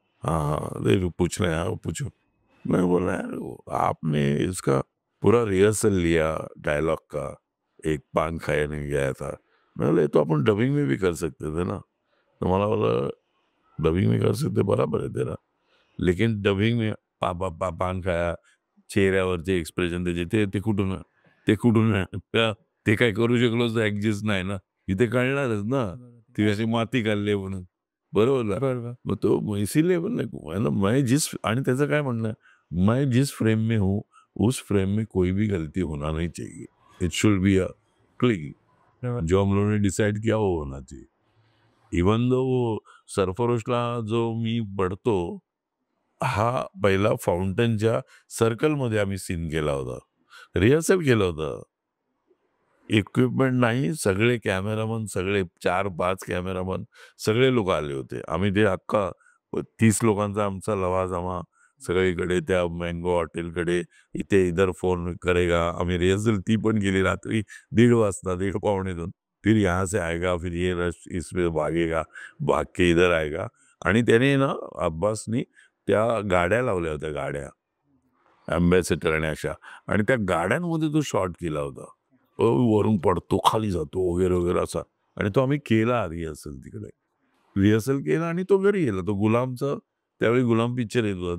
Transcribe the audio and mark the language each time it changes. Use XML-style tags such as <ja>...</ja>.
<hi>"हाँ, हाँ, अरे पूछ रहे हैं, हाँ, पूछो." मैं बोला, "यार आपने इसका पूरा रिहर्सल लिया डायलॉग का, एक पान खाने गया था." मैं बोला, "ये तो अपन डबिंग में भी कर सकते थे ना."</hi> <mr>तो मला बोला,</mr> <hi>"डबिंग में कर सकते बराबर है तेरा, लेकिन डबिंग में पान खाया,</hi> <mr>चेहऱ्यावरचे एक्सप्रेशन त्याचे ते कुठून आहे? ते काय करू शकलो तर ॲडजस्ट नाही ना. इथे कळणारच ना. ती अशी माती खाल्ली म्हणून. बरोबर ना? बरोबर.</mr> <hi>मग तो इसीलिए मतलब मैं जिस</hi> <mr>आणि त्याचं काय म्हणणं आहे,</mr> <hi>मैं जिस फ्रेम में हूँ, उस फ्रेम में कोई भी गलती होना नहीं चाहिए.</hi> <en>It should be a clean.</en> <mr>बरोबर.</mr> <hi>जो हम लोगों ने डिसाइड किया वो होना चाहिए.</hi> <mr>इवन दो सरफरोशला जो मी पडतो, हा पहिला फाउंटनच्या सर्कलमध्ये आम्ही सीन केला होता. रिहर्सल केलं होतं. इक्विपमेंट नाही, सगळे कॅमेरामन, सगळे 4-5 कॅमेरामन सगळे लोक आले होते. आम्ही ते अख्खा 30 लोकांचा आमचा लवाजमा सगळीकडे त्या मँगो हॉटेलकडे, इथे</mr> <hi>इधर फोन करेगा.</hi> <mr>आम्ही रिहर्सल ती पण केली रात्री 1:30 वाजता, 1:30 पावणे 2.</mr> <hi>फिर यहाँ से आएगा, फिर ये रश इसमें भागेगा, भाग के इधर आएगा.</hi> <mr>आणि त्याने ना अब्बासनी त्या गाड्या लावल्या होत्या गाड्या. अँबॅसेडर आणि अशा आणि त्या गाड्यांमध्ये तो शॉट केला होता. वरून पडतो, खाली जातो वगैरे असा आणि तो आम्ही केला रिहर्सल तिकडे. रिहर्सल केला आणि तो घरी गेला. तो गुलामचा त्यावेळी गुलाम पिक्चर येत होता.</mr>